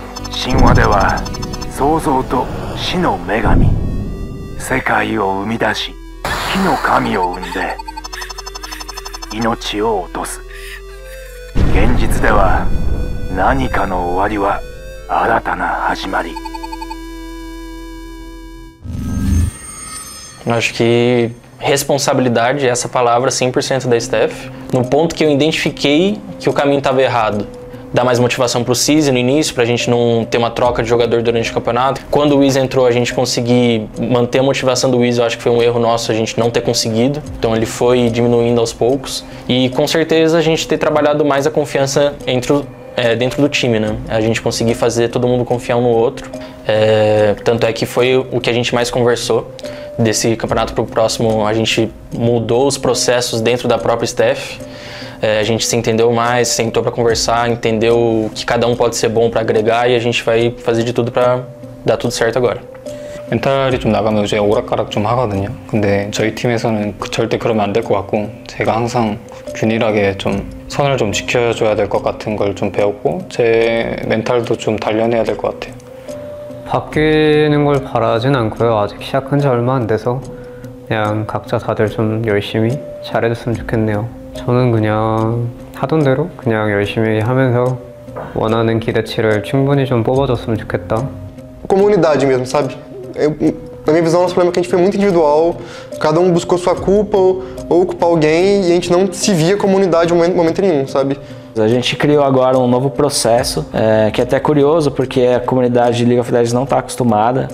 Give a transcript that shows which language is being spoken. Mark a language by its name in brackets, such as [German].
[Japanese] 神話では創造と死の女神、世界を生み出し火の神を生んで命を落とす。現実では何かの終わりは新たな始まり。 [Portuguese] Acho que responsabilidade é essa palavra 100% da Steph. No ponto que eu identifiquei que o caminho estava errado. Dar mais motivação pro Cizzy no início, pra gente não ter uma troca de jogador durante o campeonato. Quando o Wiz entrou, a gente conseguir manter a motivação do Wiz, eu acho que foi um erro nosso a gente não ter conseguido. Então ele foi diminuindo aos poucos. E com certeza a gente ter trabalhado mais a confiança dentro do time, né? A gente conseguir fazer todo mundo confiar um no outro. Tanto é que foi o que a gente mais conversou. Desse campeonato para o próximo, a gente mudou os processos dentro da própria Steph. A gente se entendeu mais, sentou para conversar, entendeu que cada um pode ser bom para agregar e a gente vai fazer de tudo para dar tudo certo agora. [Korean] 멘탈이 좀 나가면 이제 오락가락 좀 하거든요. 근데 저희 팀에서는 절대 그러면 안 될 것 같고 제가 항상 균일하게 좀 선을 좀 지켜줘야 될 것 같은 걸 좀 배웠고 제 멘탈도 좀 단련해야 될 것 같아요. 바뀌는 걸 바라진 않고요. 아직 시작한 지 얼마 안 돼서 그냥 각자 다들 좀 열심히 잘해줬으면 좋겠네요. 저는 그냥 하던 대로 그냥 열심히 하면서 원하는 기대치를 충분히 좀 뽑아줬으면 좋겠다. [Portuguese] Comunidade mesmo, sabe? Na minha visão, nosso problema é que a gente foi muito individual, cada um buscou sua culpa ou culpar alguém e a gente não se via comunidade em momento nenhum, sabe? A gente criou agora um novo processo, que é até curioso, porque a comunidade de League of Legends não está acostumada.